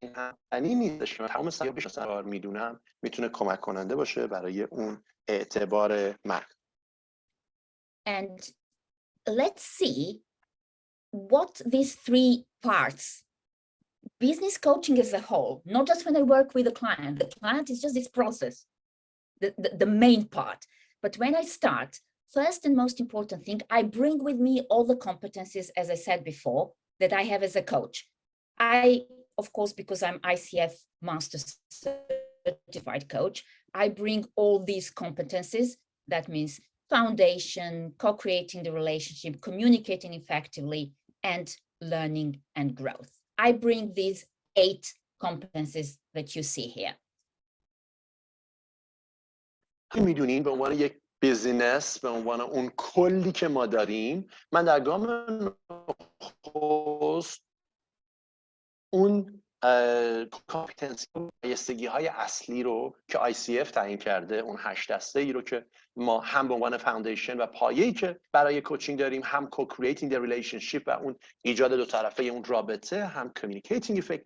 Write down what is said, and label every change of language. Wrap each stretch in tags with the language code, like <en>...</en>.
<fa>این معنی نیستش که من تمام صنایع رو میدونم میتونه کمک کننده باشه برای اون اعتبار من.</fa> <en>And let's see what these three parts, business coaching as a whole, not just when I work with a client. The client is just this process, the main part. But when I start, first and most important thing, I bring with me all the competencies, as I said before, that I have as a coach. I, of course, because I'm ICF Master Certified Coach, I bring all these competencies. That means foundation, co-creating the relationship, communicating effectively, and learning and growth. I bring these 8 competencies that you see here.</en> <fa>میدونین به عنوان یک بیزینس، به عنوان اون کلی که ما داریم، من در گام نخست اون کامپتنسی و بایستگی های اصلی رو که ICF تعیین کرده، اون 8 دسته ای رو که ما هم به عنوان فاندیشن و پایه‌ای که برای کوچینگ داریم، هم</fa> <en>co-creating the relationship</en> <fa>و اون ایجاد دو طرفه اون رابطه، هم communicating</fa>